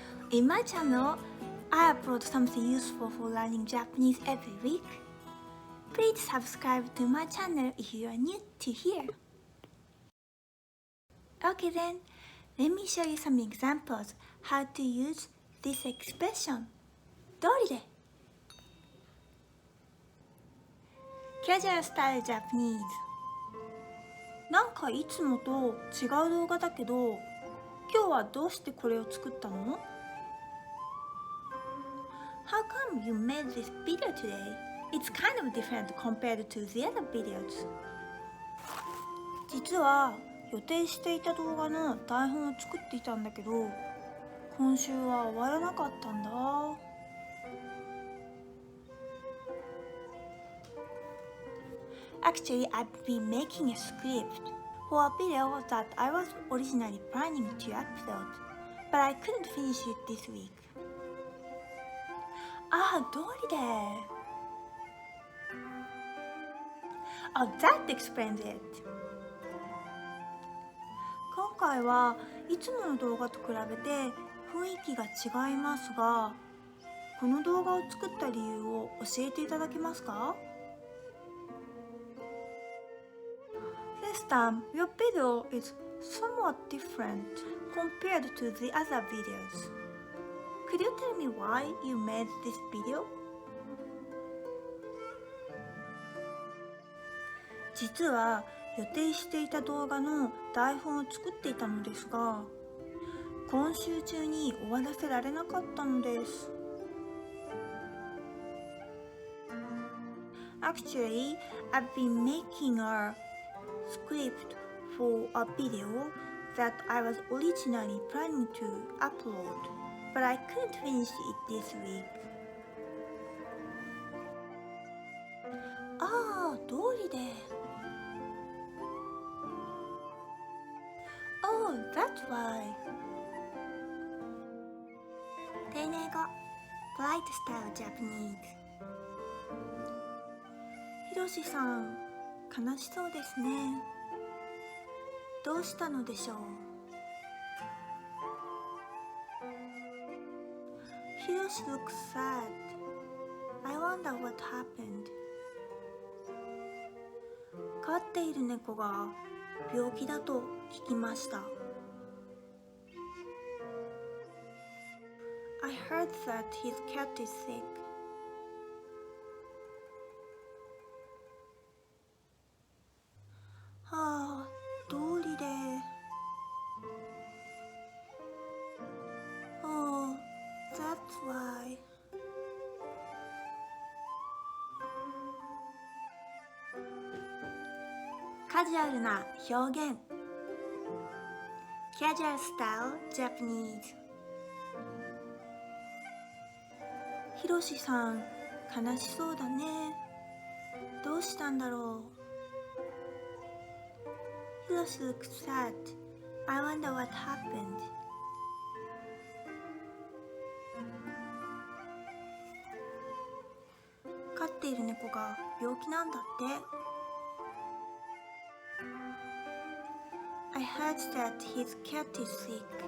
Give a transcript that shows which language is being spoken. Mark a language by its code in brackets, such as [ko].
[en] In my channel, I upload something useful for learning Japanese every week. Please subscribe to my channel if you are new to here. Okay then, let me show you some examples how to use this expression. [ja] どうりで [en] Casual Style Japanese [ja] なんかいつもと違う動画だけど、今日はどうしてこれを作ったの？ [en] How come you made this video today? It's kind of different compared to the other videos. [ja] 実は予定していた動画の台本を作っていたんだけど、今週は終わらなかったんだ。 [en] Actually, I've been making a script for a video that I was originally planning to upload, but I couldn't finish it this week. [ja] ああ、どうりで。 [en] Oh, that explains it. [ja] 今回はいつもの動画と比べて雰囲気が違いますが、この動画を作った理由を教えていただけますか？ [en] This time, your video is somewhat different compared to the other videos. Could you tell me why you made this video? [ja] 実は予定していた動画の台本を作っていたのですが、今週中に終わらせられなかったのです。 [en] Actually, I've been making a script for a video that I was originally planning to upload, but I couldn't finish it this week. [ja] ああ、どうりで。 [en] Oh, that's why. [ja] 丁寧語 [en] Polite Style Japanese [ja] ひろしさん、悲しそうですね。どうしたのでしょう？ [en] ひろし looks sad. I wonder what happened. [ja] 飼っている猫が病気だと聞きました。 [en] I heard that his cat is sick. [ja] はあ、どうりで。 [en] Oh, that's why. [ja] カジュアルな表現 [en] Casual Style Japanese [ja] ひろしさん、悲しそうだね。どうしたんだろう。 [en] ひろし looks sad. I wonder what happened. [ja] 飼っている猫が病気なんだって。 [en] heard that his cat is sick.